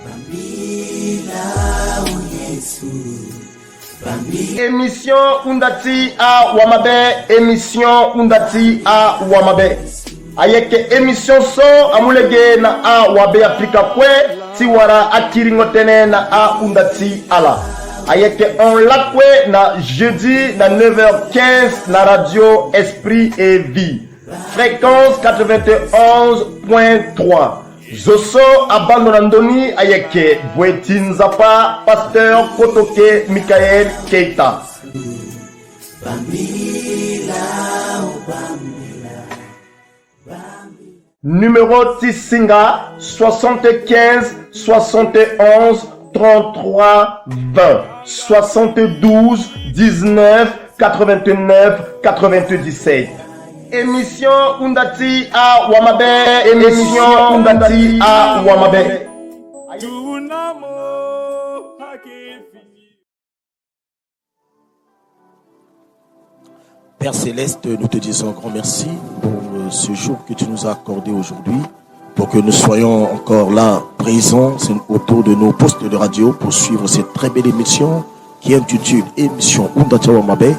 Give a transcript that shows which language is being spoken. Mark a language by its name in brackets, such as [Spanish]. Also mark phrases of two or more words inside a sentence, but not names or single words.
[Sango] Émission Undati a Wamabe, émission Undati a Wamabe. Ayeke émission so amulege na a Wabe Afrika kwe tiwara akiringotene na a Undati ala. Ayeke on lakwe na jeudi na 9h15 na radio Esprit et Vie. [French] Fréquence 91.3. [Sango] Zoso abandonandoni ayeke Bwetin Zapa pasteur Kotoke Michael Keita. Numéro Tissinga 75 71 33 20 72 19 89 97. Émission Undati a Wamabe, émission Undati a Wamabe. [French] Père Céleste, nous te disons un grand merci pour ce jour que tu nous as accordé aujourd'hui, pour que nous soyons encore là, présents autour de nos postes de radio pour suivre cette très belle émission qui est intitulée Émission Undati a Wamabe.